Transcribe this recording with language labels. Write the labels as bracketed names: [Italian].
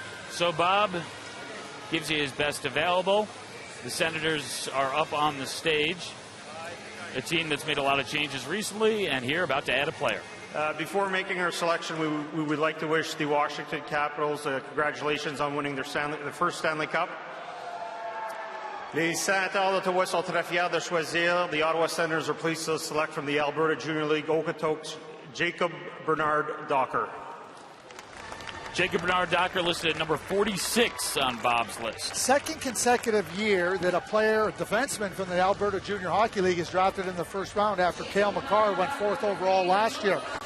[English] So Bob gives you his best available. The Senators are up on the stage, a team that's made a lot of changes recently, and here about to add a player. Before making our selection, we would like to wish the Washington Capitals congratulations on winning their first Stanley Cup. [French] Les Sénateurs d'Ottawa sont très fiers de choisir. [English] The Ottawa Senators are pleased to select from the Alberta Junior League Okotoks Jacob Bernard Docker. Jacob Bernard Docker listed at number 46 on Bob's list. Second consecutive year that a player, a defenseman from the Alberta Junior Hockey League is drafted in the first round after Cale Makar went 4th overall last year.